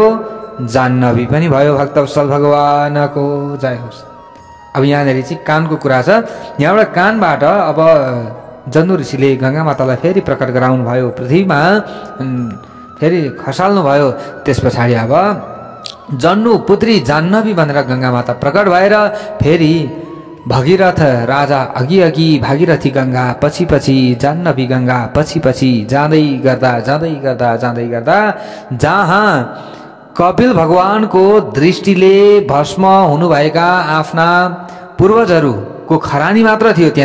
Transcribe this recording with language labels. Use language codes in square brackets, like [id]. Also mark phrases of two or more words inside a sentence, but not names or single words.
[ne] जाह्नवी पनि भयो। भक्तवत्सल भगवानको जय होस्। अब यहाँनिर चाहिँ कानको कुरा छ। यहाँबाट कानबाट अब जन्नु ऋषिले गङ्गा मातालाई फेरि प्रकट गराउनु भयो, पृथ्वीमा फेरि खसाल्नु भयो। त्यस पछाडि अब जन्नु पुत्री जाह्नवी भनेर गङ्गा माता प्रकट भएर फेरि भगीरथ राजा अघि भागीरथी गङ्गा पछि जाह्नवी गङ्गा पछि जाँदै गर्दा जहाँ कपिल भगवानको दृष्टिले भस्म हुनुभएका आफ्ना पूर्वजहरूको खरानी मात्र थियो त्यहाँ।